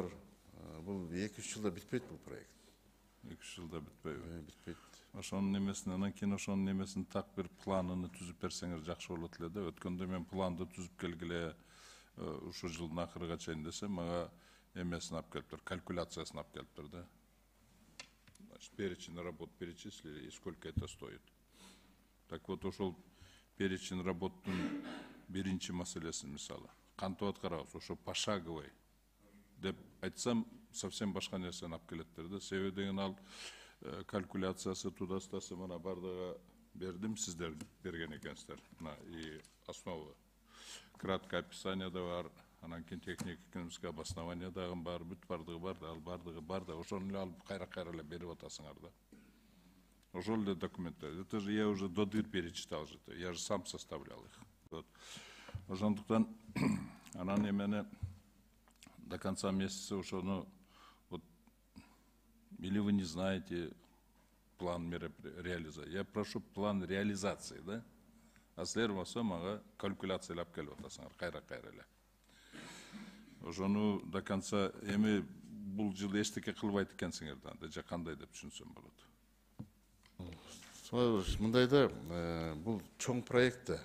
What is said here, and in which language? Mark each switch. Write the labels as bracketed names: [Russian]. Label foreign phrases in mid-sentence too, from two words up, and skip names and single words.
[Kyrgyz] Бул 2-3 жылда бүтпөйт бул проект. 2 жылда бүтпөйбү? Бүтпөйт. Ошонун немесин, анан кийин ошонун немесин так бир планын түзүп берсеңер жакшы болот эле да. Өткөндө мен планды түзүп келгиле ушу жылдын акырыга чейин десем, мага эмесин алып келиптир, калькуляциясын алып келиптир да. [Russian] Значит, перечень работ перечислили и сколько это стоит. Так вот, [Kyrgyz] ошол [Russian] перечень работтун [Kyrgyz] биринчи маселесин мисалы кантип аткарабыз, ошо пошаговый деп айтсам, совсем башка нерсени алып келеттир да. Себеби деген ал калькуляциясы тудастасы мына бардыгы бердим, сиздер берген экенсиздер. [Russian] Мына и основа. Краткое описание [Kyrgyz] да бар, анан кийин [Russian] технико-экономическое обоснование [Kyrgyz] дагы бар, бүт бардыгы бар да, ал бардыгы бар да, ошону эле алып кайра эле берип атасыңар да. Ошол эле документтер. [Russian] Это же я уже до дыр перечитал же, я же сам составлял их. Вот. [Kyrgyz] Ошондуктан анан эмени [Russian] до конца месяца ошону вот, или вы не знаете план реализации. Я прошу план реализации, да? [Kyrgyz] А силер болсо мага калькуляциялап келип атасыңар, кайра эле. Ошону [Russian] до конца [Kyrgyz] эми бул жыл эчтеке кылбайт экенсиңер да, же кандай деп түшүнсөм болот? Мындайда бул чоң проект да.